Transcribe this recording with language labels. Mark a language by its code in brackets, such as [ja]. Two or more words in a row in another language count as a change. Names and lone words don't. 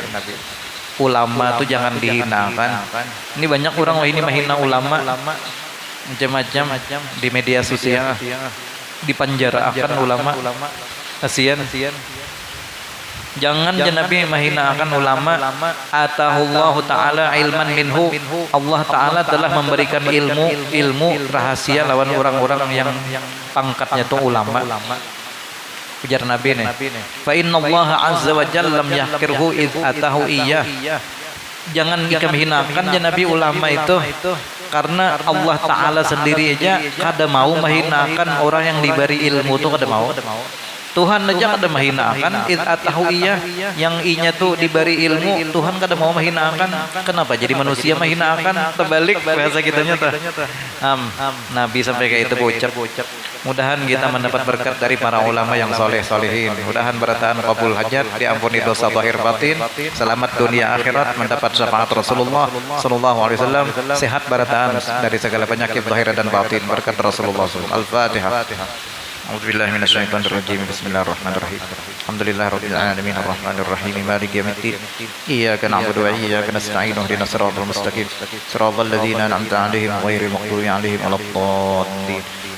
[bjn] Ulama tuh jangan dihinakan. Ini banyak orang ini menghina ulama macam-macam di media sosial, dipenjarakan ulama. Kasihan. Jangan Nabi menghinakan ulama. [ar] آتاه الله تعالى علما منه, [bjn] Allah ta'ala telah memberikan ilmu rahasia lawan orang-orang yang pangkatnya tuh ulama. Ujar Nabi nih, [ar] فإن الله عز وجل لم يحقره إذ آتاه إياه, [bjn] jangan ikam hinakan ya Nabi ulama itu, karena Allah Ta'ala sendiri aja kada mau menghinakan orang yang diberi ilmu tuh kada mau. Tuhan aja kada menghinakan [ar] إذ آتاه إياه, [bjn] yang inya tuh diberi ilmu Tuhan kada mau menghinakan. Kenapa jadi manusia menghinakan? Terbalik bahasa kitanya tuh. Nabi sampai kayak itu bocap. Mudahan kita mendapat berkat dari para ulama yang soleh-solehin. Mudahan bertahan qabul hajat, diampuni dosa zahir batin, selamat dunia akhirat, mendapat syafaat Rasulullah [ar] صلى الله عليه وسلم, [bjn] sehat bertahan dari segala penyakit zahir dan batin berkat Rasulullah [ar] صلى الله عليه وسلم. [bjn] Al-Fatihah. [ar] أعوذ بالله من الشيطان الرجيم. بسم الله الرحمن الرحيم. الحمد لله رب العالمين الرحمن الرحيم مالك يوم الدين. إياك نعبد وإياك نستعين اهدنا الصراط المستقيم. صراط الذين أنعمت عليهم غير المغضوب عليهم ولا الضالين.